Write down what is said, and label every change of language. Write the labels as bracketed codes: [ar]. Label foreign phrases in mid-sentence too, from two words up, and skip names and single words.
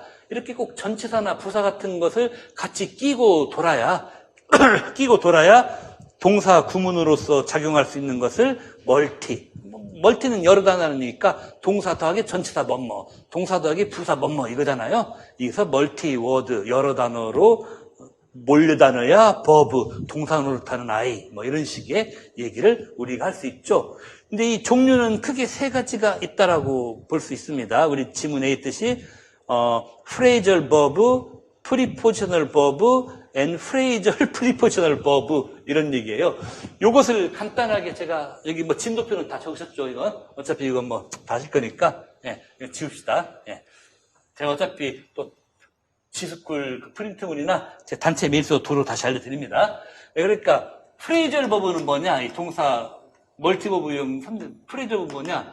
[ko] 이렇게 꼭 전치사나 부사 같은 것을 같이 끼고 돌아야 끼고 돌아야 동사 구문으로서 작용할 수 있는 것을 멀티는 여러 단어니까 동사 더하기 전치사 뭐뭐, 동사 더하기 부사 뭐뭐 이거잖아요. 여기서 [en] multi word [ko] 여러 단어로 몰려다녀야 버브 동사 노릇하는 아이 뭐 이런 식의 얘기를 우리가 할 수 있죠. 근데 이 종류는 크게 세 가지가 있다라고 볼 수 있습니다. 우리 지문에 있듯이 [en] phrasal verb, prepositional verb, and phrasal prepositional verb [ko] 이런 얘기예요. 요것을 간단하게 제가 여기 뭐 진도표는 다 적으셨죠. 이건 어차피 이건 뭐 다 하실 거니까 이거 지웁시다. 제가 어차피 또 지스쿨 프린트물이나 제 단체 메일서 도로 다시 알려드립니다. 그러니까 프레이저를 버브는 뭐냐? 이 동사 멀티버브용 [en] phrasal verb [ko] 뭐냐?